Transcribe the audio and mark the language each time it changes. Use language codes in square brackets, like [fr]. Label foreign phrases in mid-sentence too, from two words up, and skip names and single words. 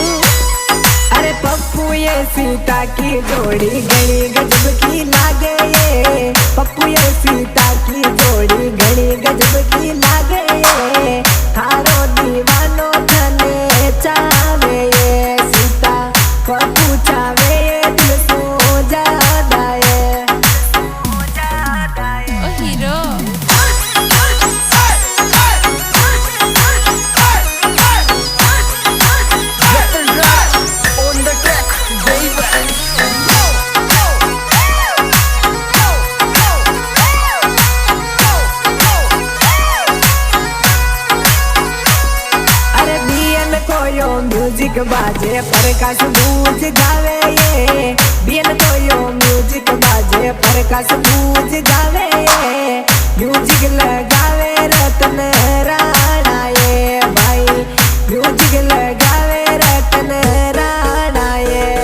[raj] अरे पप्पू ये सीता की जोड़ी घड़ी गजब की लागे ये पप्पू ये सीता की जोड़ी घड़ी गजब की लागे ये थारो दीवानो थने चावे ये सीता पप्पू चावे ये दिल सो जादा ये ओ हीरो [en] Ratan Rana on the track, baby. [raj] अरे बियन कोयो म्यूजिक बाजे प्रकाश बूझ गावे ये बियन कोयो म्यूजिक बाजे प्रकाश बूझ गावे ये म्यूजिक लगावे रतन राणा ये भाई म्यूजिक लगावे रतन राणा ये